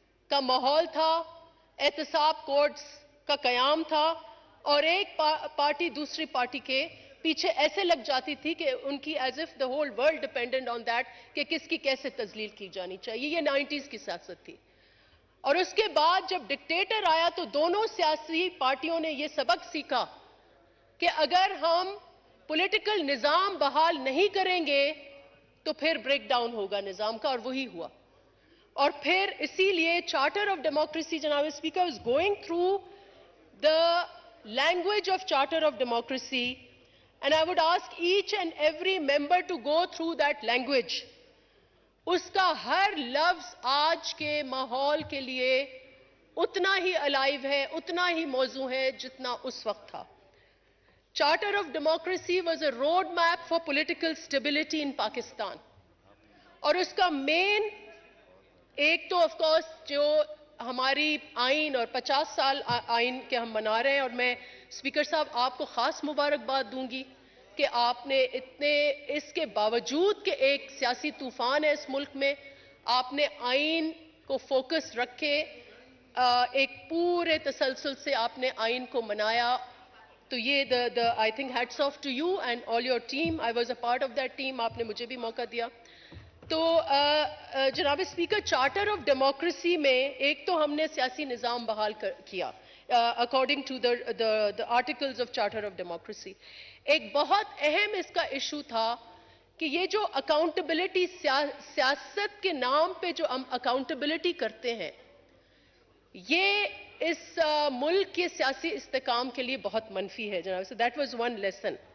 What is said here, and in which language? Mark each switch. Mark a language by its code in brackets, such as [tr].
[ur] کا ماحول تھا، احتساب کورٹس کا قیام تھا، اور ایک پارٹی دوسری پارٹی کے پیچھے ایسے لگ جاتی تھی کہ ان کی [en] as if the whole world dependent on that [ur] کہ کس کی کیسے تذلیل کی جانی چاہیے. یہ 90s کی سیاست تھی. اور اس کے بعد جب ڈکٹیٹر آیا تو دونوں سیاسی پارٹیوں نے یہ سبق سیکھا کہ اگر ہم پولیٹیکل نظام بحال نہیں کریں گے تو پھر بریک ڈاؤن ہوگا نظام کا، اور وہی ہوا. اور پھر اسی لیے [en] Charter of democracy جناب speaker is going through the language of charter of democracy, and I would ask each and every member to go through that language. [ur] اس کا ہر لفظ آج کے ماحول کے لیے اتنا ہی الائیو ہے، اتنا ہی موزوں ہے جتنا اس وقت تھا. [en] Charter of Democracy was a road map for political stability in Pakistan. [ur] اور اس کا مین ایک تو آف کورس جو ہماری آئین اور 50 سال آئین کے ہم منا رہے ہیں، اور میں اسپیکر صاحب آپ کو خاص مبارکباد دوں گی کہ آپ نے اتنے اس کے باوجود کہ ایک سیاسی طوفان ہے اس ملک میں، آپ نے آئین کو فوکس رکھے ایک پورے تسلسل سے آپ نے آئین کو منایا. تو یہ [en] I think hats off to you and all your team. I was a part of that team. [ur] آپ نے مجھے بھی موقع دیا. تو جناب اسپیکر، چارٹر آف ڈیموکریسی میں ایک تو ہم نے سیاسی نظام بحال کیا، [en] according to the articles of Charter of Democracy. [ur] ایک بہت اہم اس کا ایشو تھا کہ یہ جو اکاؤنٹیبلٹی سیاست کے نام پہ جو ہم اکاؤنٹیبلٹی کرتے ہیں یہ اس ملک کے سیاسی استحکام کے لیے بہت منفی ہے جناب. [en] So that was one lesson.